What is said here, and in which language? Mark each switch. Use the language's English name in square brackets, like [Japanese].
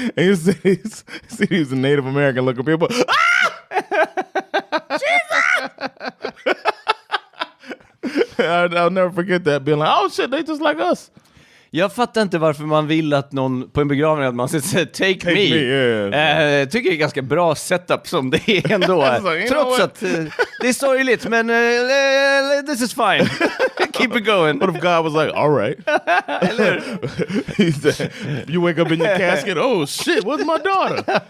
[English] And you see these Native American looking people, Jesus! I'll never forget that, being like, oh shit, they just like us. [Swedish] Jag fattar inte varför man vill att någon på en begravning att man ska säga [English] take me. Yeah. [Swedish] Tycker det är ganska bra setup som det är ändå. [English] like, [Swedish] trots att det är sorgligt, men [English] this is fine. Keep it going. What if God was like, all right. He said, you wake up in your casket, oh shit, where's my daughter?